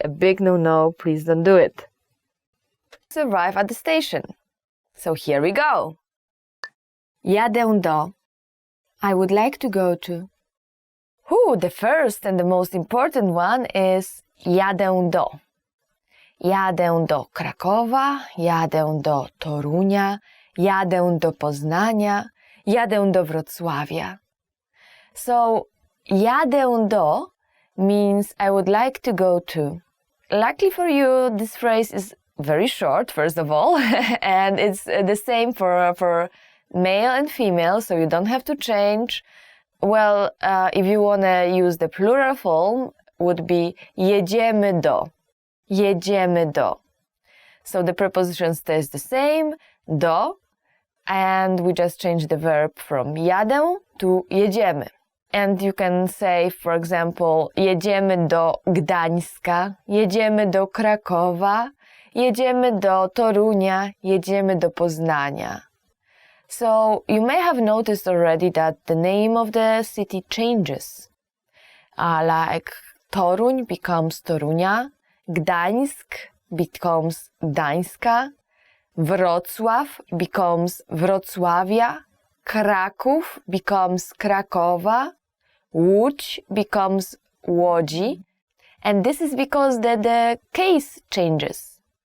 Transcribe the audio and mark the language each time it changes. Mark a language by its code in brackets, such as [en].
[en] A big no-no, please don't do it. Let's arrive at the station. So here we go. Jadę do. I would like to go to. The first and the most important one is jadę do. [pl] Jadę do Krakowa, jadę do Torunia, jadę do Poznania, jadę do Wrocławia. [en] So, jadę do means I would like to go to. Luckily for you, this phrase is very short, first of all, and it's the same for male and female, so you don't have to change. Well, if you want to use the plural form, would be jedziemy do. Jedziemy do. So the preposition stays the same, do, and we just change the verb from jadę to jedziemy. And you can say, for example, [pl] jedziemy do Gdańska, jedziemy do Krakowa, jedziemy do Torunia, jedziemy do Poznania. [en] So you may have noticed already that the name of the city changes. Like Toruń becomes Torunia, Gdańsk becomes Gdańska, Wrocław becomes Wrocławia, Kraków becomes Krakowa, Łódź becomes Łodzi, and this is because the case changes.